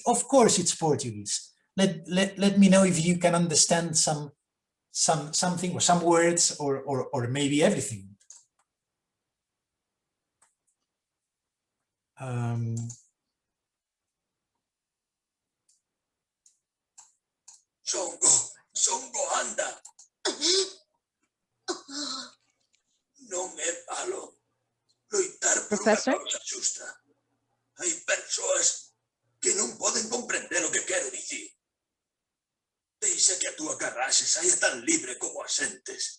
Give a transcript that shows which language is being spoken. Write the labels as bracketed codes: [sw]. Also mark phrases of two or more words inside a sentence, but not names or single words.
[en] Of course, it's Portuguese. Let me know if you can understand something or some words or maybe everything. Songo, [gl] anda. Non é malo. Loitar por unha Professor? causa xusta. Hai persoas que non poden comprender o que quero dicir. Deixa que a túa carraxe saia tan libre como as entes.